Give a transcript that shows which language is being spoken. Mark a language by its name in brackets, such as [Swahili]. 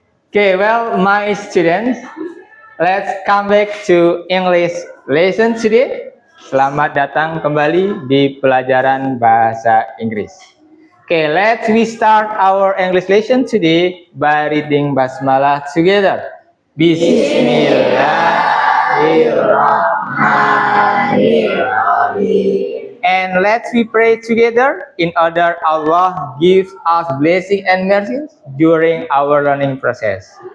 [English] Okay, well, my students, let's come back to English lesson today. [Indonesian] Selamat datang kembali di pelajaran bahasa Inggris. [English] Okay, let's we start our English lesson today by reading basmalah together. [Arabic] Bismillahirrahmanirrahim. [English] And let's we pray together in order Allah gives us blessing and mercy during our learning process.